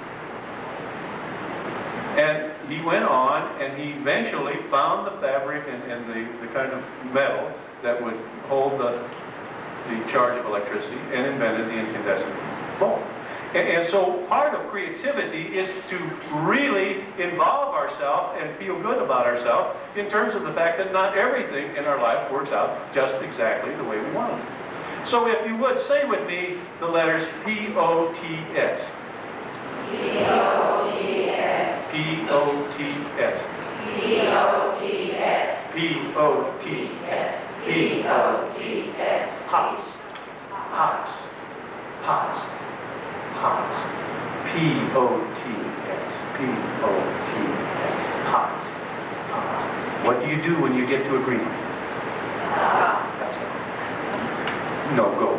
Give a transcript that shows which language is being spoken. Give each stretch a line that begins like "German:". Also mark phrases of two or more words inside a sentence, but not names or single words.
English: And he went on, and he eventually found the fabric and the kind of metal that would hold the charge of electricity, and invented the incandescent bulb. And so part of creativity is to really involve ourselves and feel good about ourselves in terms of the fact that not everything in our life works out just exactly the way we want it. So if you would, say with me the letters P-O-T-S. P-O-T-S. P-O-T-S. P-O-T-S. P-O-T-S. P-O-T-S. Pots. Pots. Pots. Pots. P-O-T-S. P-O-T-S. Pots. Pots. What do you do when you get to a green light? That's it. No, go.